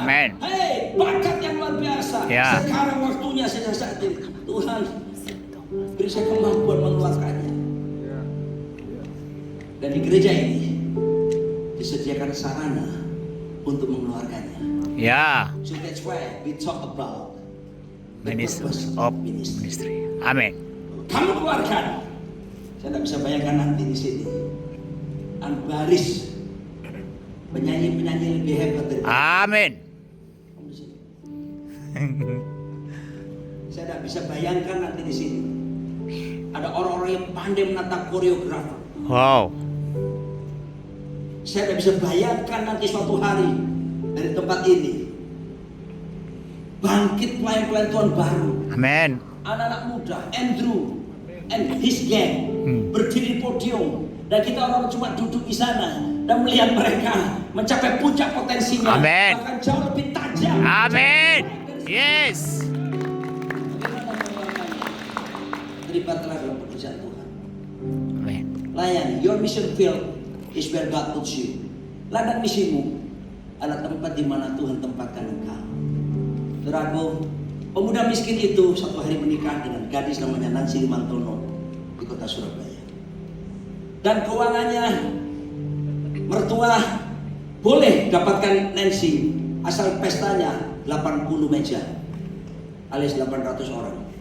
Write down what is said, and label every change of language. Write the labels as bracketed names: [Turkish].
[Indonesian] Amen. hey, bakat yang luar biasa. Ya. Sekarang waktunya sejak saat ini, Tuhan beri saya kemampuan mengeluarkannya. Dan di gereja ini disediakan sarana untuk mengeluarkannya. Ya. [English] So that's why we talk about the Ministers purpose of ministry. Ministry. Amin. [Indonesian] Kamu keluarkan. Saya tidak bisa bayangkan nanti di sini. Baris penyanyi-penyanyi lebih hebat dari Amin. kamu di sini. Saya tidak bisa bayangkan nanti di sini ada orang-orang yang pandai menata koreografer. Wow. Saya tidak bisa bayangkan nanti suatu hari dari tempat ini bangkit pelayan-pelayan Tuhan baru, Amin. anak-anak muda, Andrew [English] and his gang [Indonesian] berdiri di podium dan kita orang cuma duduk di sana dan melihat mereka mencapai puncak potensinya, Amin. bahkan jauh lebih tajam. Amin. Yes. Bagaimana mengeluarkannya? Terlibatlah dalam pekerjaan Tuhan. Amin. Layani. [English] Your mission field is where God puts you. [Indonesian] Ladang misimu adalah tempat di mana Tuhan tempatkan engkau. Saudaraku, pemuda miskin itu satu hari menikah dengan gadis namanya Nancy Limantono di kota Surabaya. Dan keuangannya mertua boleh dapatkan Nancy asal pestanya 80 meja alias 800 orang.